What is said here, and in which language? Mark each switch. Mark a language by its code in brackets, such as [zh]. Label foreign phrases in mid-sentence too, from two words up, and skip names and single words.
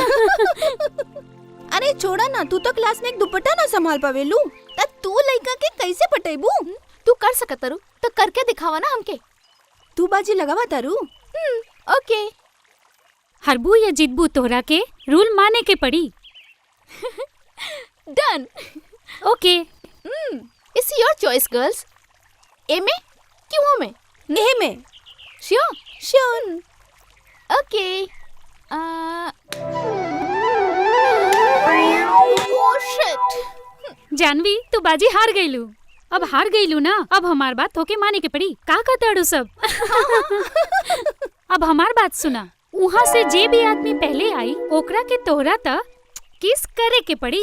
[bho] अरे छोड़ा ना, तू तो क्लास में एक दुपट्टा ना संभाल पावेलू, त तू लड़का के कैसे पटेबू? तू कर सकत रू तो करके दिखावा ना हमके। तू बाजी लगावा तारू। [en] ओके। [bho] हरबू या जितबू तोहरा के रूल माने के पड़ी। [en] डन। ओके। It's your choice girls. [bho] ए में क्यों ओ में? ए में। [en] श्योर? श्योर। OK. Oh shit. [bho] जानवी तू बाजी हार गईलू। अब हार गईलू ना, अब हमार बात होके माने के पड़ी। का कहताड़ू सब? अब हमार बात सुना, वहाँ से जे भी आदमी पहले आई ओकरा के तोहरा त किस करे के पड़ी।